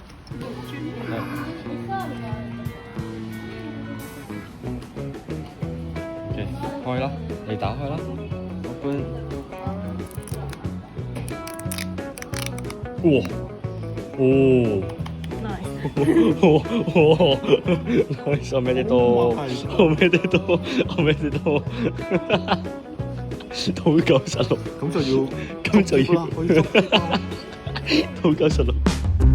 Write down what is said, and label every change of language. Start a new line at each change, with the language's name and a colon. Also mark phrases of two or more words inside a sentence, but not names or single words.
Cantonese: OK，開啦，你打開啦，open。哇！
Japanese: 哦。nice，おめでとう。おめでとう。おめでとう。
Cantonese: 到96。咁就要咁就要啦，可以捉啦。到96。